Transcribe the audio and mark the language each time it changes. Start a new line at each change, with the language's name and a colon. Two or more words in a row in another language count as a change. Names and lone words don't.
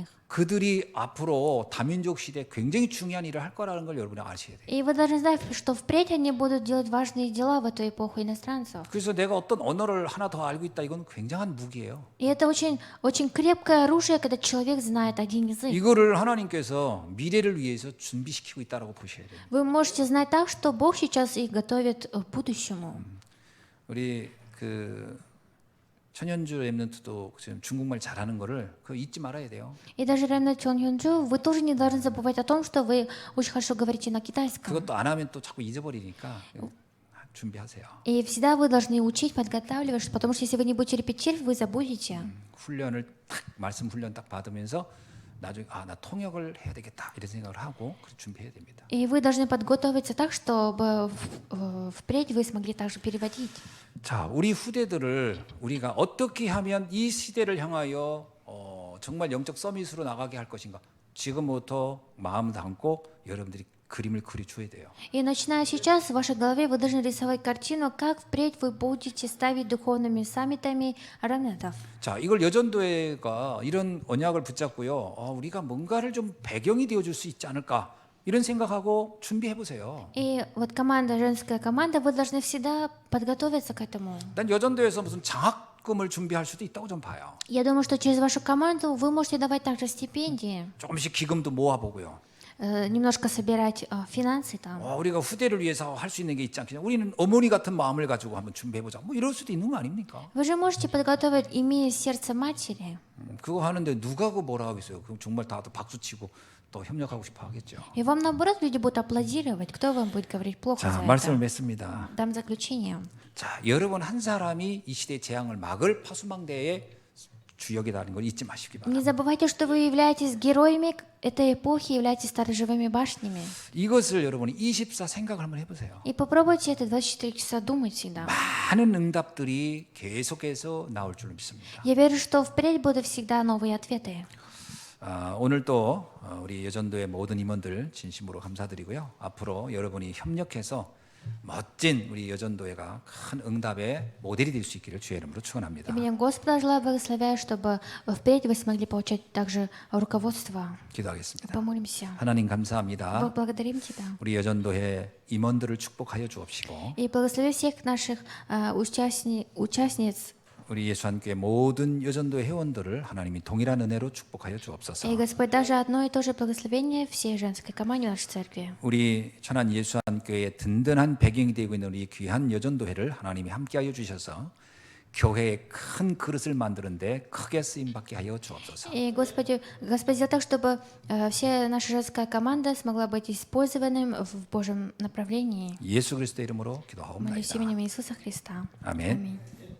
Korean: 그들이 앞으로 다민족 시대에 굉장히 중요한 일을 할 거라는 걸 여러분이 아셔야 돼요.
Russian: И вы должны знать, что впредь они будут делать важные дела в эту эпоху иностранцев.
Korean: 그래서 내가 어떤 언어를 하나 더 알고 있다, 이건 굉장한 무기예요.
Russian: И это очень, очень крепкое оружие, когда человек знает один язык.
Korean: 이거를 하나님께서 미래를 위해서 준비시키고 있다라고 보셔야 돼요.
Russian: Вы можете знать так, что Бог сейчас их готовит к будущему.
Korean: 우리 그 천연주 랩런트도 지금 중국말 잘하는 거를 그거 잊지 말아야 돼요.
Russian: И даже Ремнет Чон Юнджу, вы тоже не должны забывать о том, что вы очень хорошо говорите на китайском.
Korean: 그것도 안 하면 또 자꾸 잊어버리니까 준비하세요.
Russian: И всегда вы должны учить, подготавливать, потому что если вы не будете репетировать, вы забудете.
Korean: 훈련을 딱 말씀 훈련 딱 받으면서 나중에 나 통역을 해야 되겠다 이런 생각을 하고 준비해야 됩니다.
Russian: И вы должны подготовиться так, чтобы впредь вы смогли также переводить.
Korean: 자, 우리 후대들을 우리가 어떻게 하면 이 시대를 향하여 정말 영적 서밋으로 나가게 할 것인가? 지금부터 마음 담고 여러분들이 그림을 그려줘야 돼요.
Russian: И начиная сейчас, в вашей голове вы должны рисовать картину, как впредь вы будете ставить духовными саммитами ремнетов.
Korean: 자, 이걸 여전도회가 이런 언약을 붙잡고요. 우리가 뭔가를 좀 배경이 되어줄 수 있지 않을까? 이런 생각하고 준비해 보세요.
Russian: И вот команда, женская команда, вы должны всегда подготовиться к этому.
Korean: 난 여전도에서 무슨 장학금을 준비할 수도 있다고 좀 봐요.
Russian: Я думаю, что через вашу команду вы можете давать также стипендии,
Korean: 조금씩 기금도 모아보고요.
Russian: немножко собирать финансы там.
Korean: 우리가 후대를 위해서 할 수 있는 게 있지 않겠냐? 우리는 어머니 같은 마음을 가지고 한번 준비해보자. 뭐 이럴 수도 있는 거 아닙니까?
Russian: Вы же можете подготовить, имея сердце матери.
Korean: 그거 하는데 누가 그 뭐라 하겠어요? 그럼 정말 다들 박수치고 또 협력하고 싶어 하겠죠.
Russian: И вам, наоборот, люди будут аплодировать. Кто вам будет говорить плохо
Korean: 자,
Russian: за
Korean: 말씀을
Russian: это?
Korean: 맺습니다.
Russian: Дам заключение.
Korean: 자, 여러분 한 사람이 이 시대의 재앙을 막을 파수망대의 주역이라는 걸 잊지 마시기
Russian: Не
Korean: 바랍니다.
Russian: забывайте, что вы являетесь героями этой эпохи, являетесь сторожевыми башнями.
Korean: 이것을 여러분이 24 생각을 한번 해보세요.
Russian: И попробуйте это 24 часа думать всегда.
Korean: 많은 응답들이 계속해서 나올 줄 믿습니다.
Russian: Я верю, что впредь будут всегда новые ответы.
Korean: 오늘 또 우리 여전도의 모든 임원들 진심으로 감사드리고요. 앞으로 여러분이 협력해서 멋진 우리 여전도회가 큰 응답의 모델이 될 수 있기를 주의 이름으로 축원합니다.
Russian: Именем Господа желаю благословляю, чтобы впредь вы смогли получать также руководство.
Korean: 기도하겠습니다.
Russian: Помолимся.
Korean: 하나님 감사합니다.
Russian: Бог, благодарим Тебя.
Korean: 우리 여전도회 임원들을 축복하여 주옵시고
Russian: И благослови всех наших участниц.
Korean: 우리 예수한교회 모든 여전도회 회원들을 하나님이 동일한 은혜로 축복하여 주옵소서.
Russian: И Господь, даже одно и то же благословение всей женской команде нашей церкви.
Korean: 우리 천안 예수한교회의 든든한 배경이 되고 있는 우리 귀한 여전도회를 하나님이 함께하여 주셔서 교회의 큰 그릇을 만드는데 크게 쓰임 받게 하여 주옵소서.
Russian: И Господь, сделай так, чтобы вся наша женская команда смогла быть использованным в Божьем направлении.
Korean: 예수 그리스도의 이름으로
Russian: Молюсь
Korean: 기도하옵나이다.
Russian: именем Иисуса Христа.
Korean: 아멘.
Russian: Аминь.